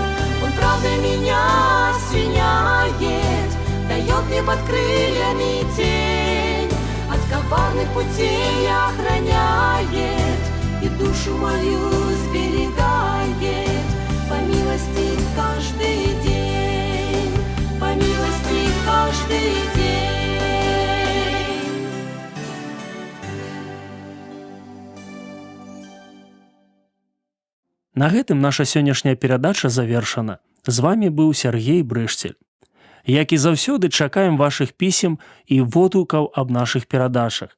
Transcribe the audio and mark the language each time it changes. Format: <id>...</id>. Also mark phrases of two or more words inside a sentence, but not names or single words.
<ru>Он правдой меня осеняет, дает мне под крыльями тень, от коварных путей охраняет и душу мою сберегает. По милости каждый день, по милости каждый день.</ru> <be>На гэтым наша сённяшняя перадача завершана. З вами быў Сергей Брышцель. Як і заўсёды, чакаем вашых пісем і водгукаў аб нашых перадачах.</be>